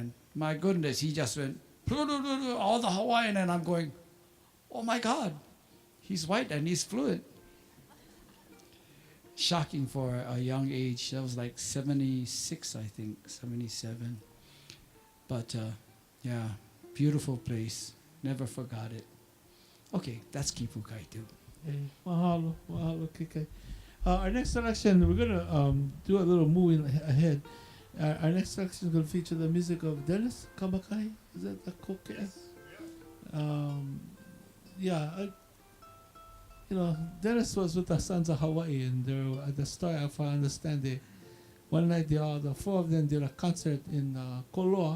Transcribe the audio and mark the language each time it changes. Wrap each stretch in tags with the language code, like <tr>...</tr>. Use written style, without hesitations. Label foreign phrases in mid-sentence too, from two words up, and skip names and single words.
<en>And my goodness, he just went all the Hawaiian, and I'm going, oh my God, he's white and he's fluent. Shocking for a young age. That was like 76, I think, 77. But yeah, beautiful place. Never forgot it. Okay, that's Kipukai too. Hey,</en> <haw>mahalo, mahalo,</haw> <en>Kikai. Our next selection, we're going to do a little moving ahead. Our next selection is going to feature the music of Dennis Kamakai. Is that the Koke? You know, Dennis was with the Sons of Hawaii, and they were, at the start, if I understand, one night the four of them did a concert in Koloa.</en>